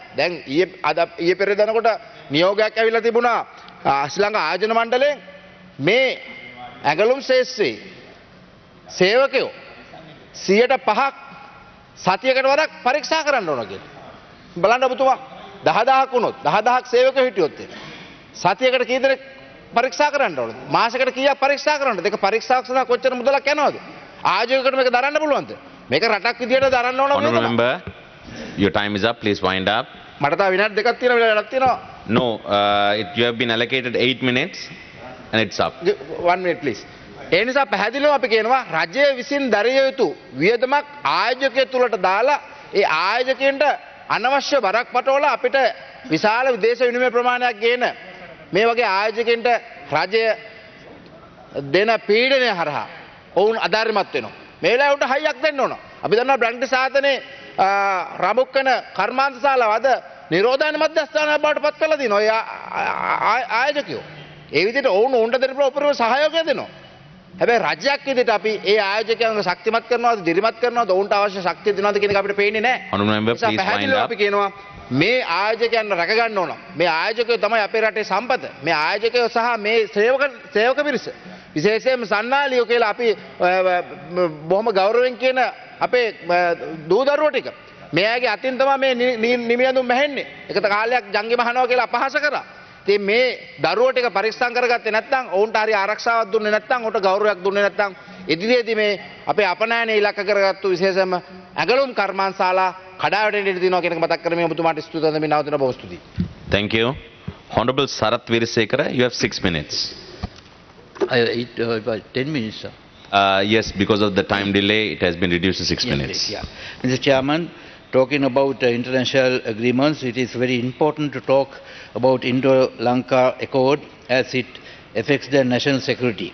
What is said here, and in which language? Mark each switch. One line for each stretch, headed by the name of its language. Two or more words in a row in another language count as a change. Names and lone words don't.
Sinhala: දැන් ඊයේ පෙරේද යනකොට නියෝගයක් ඇවිල්ලා තිබුණා ශ්‍රී ලංකා ආයෝජන මණ්ඩලයෙන් මේ ඇඟලුම් ශේෂ්ත්‍රයේ සේවකයෝ 105ක් සතියකට වරක් පරීක්ෂා කරන්න ඕන කියලා. බලන්න ඔබතුමා 10000ක් වුණොත් 10000ක් සේවකයෝ හිටියොත් සතියකට කී දෙනෙක් පරීක්ෂා කරන්න ඕනද? මාසෙකට කීයක් පරීක්ෂා කරන්න ඕනද? ඒක පරීක්ෂාවක් සඳහා කොච්චර මුදලක් යනවද? ආයෝජකයෙකුට මේක දරන්න පුළුවන්ද? මේක රටක් විදියට දරන්න ඕන
English: Honourable member, your time is up. Please wind up.
Sinhala: මට තව විනාඩි දෙකක් තියෙනවා විනාඩියක් තියෙනවා.
English: No, you have been allocated 8 minutes and it's up. 1 minute please.
Sinhala: ඒ නිසා පැහැදිලිව අපි කියනවා රජය විසින් දරිය යුතු වියදමක් ආයෝජකය තුලට දාලා ඒ ආයෝජකයන්ට අනවශ්‍ය බරක් පටවලා අපිට විශාල විදේශ විනිමය ප්‍රමාණයක් ගේන මේ වගේ ආයෝජකයන්ට රජය දෙන පීඩනය හරහා ඔවුන් අධාර්මිමත් වෙනවා. මේ වෙලාවට උන්ට හයියක් දෙන්න ඕන. අපි දන්නවා බ්‍රැන්ඩ් සාධනේ රමුක් වෙන කර්මාන්ත ශාලාව අද නිරෝධායන මධ්‍යස්ථානයක් බවට පත් කරලා දිනවා. ඒ ආයෝජකයෝ. ඒ විදිහට ඔවුන් උන්ට දෙන උපරිම සහයෝගය දෙනවා. හැබැයි රජයක් විදිහට අපි ඒ ආයෝජකයන්ව ශක්තිමත් කරනවාද දිරිමත් කරනවාද ඔවුන්ට අවශ්‍ය ශක්තිය දෙනවාද කියන එක අපිට පේන්නේ නැහැ.
English: Honourable member, please wind up.
Sinhala: අපි කියනවා මේ ආයෝජකයන් රැක ගන්න ඕන. මේ ආයෝජකයෝ තමයි අපේ රටේ සම්පත. මේ ආයෝජකයෝ සහ මේ සේවක පිරිස විශේෂයෙන්ම සන්නාලියෝ කියලා අපි බොහොම ගෞරවයෙන් කියන අපේ දූ දරුවෝ ටික මේ අයගේ අතින් තමයි මේ නිමියඳුම් මැහෙන්නේ. ඒකට කාලයක් ජංගි මහනවා කියලා අපහාස කරා. ඉතින් මේ දරුවෝ ටික පරිස්සම් කරගත්තේ නැත්නම් ඔවුන්ට හරි ආරක්ෂාවක් දුන්නේ නැත්නම් ඔවුන්ට ගෞරවයක් දුන්නේ නැත්නම් ඉදිරියේදී මේ අපේ අපනයන ඉලක්ක කරගත්තු විශේෂයෙන්ම ඇඟලුම් කර්මාන්තශාලා කඩාවැටෙන්න ඉඩ තියෙනවා කියන එක මතක් කරමින් ඔබතුමාට ස්තුතියි දෙමින් නවතින බොහොම ස්තුතියි.
English: Thank you. Honourable Sarath Wirisekara, you have 6 minutes. 10 minutes, sir. Yes, because of the time delay, it has been reduced to 6 minutes. Please, yeah. Mr. Chairman, talking about international agreements, it is very important to talk about Indo-Lanka Accord as it affects the national security.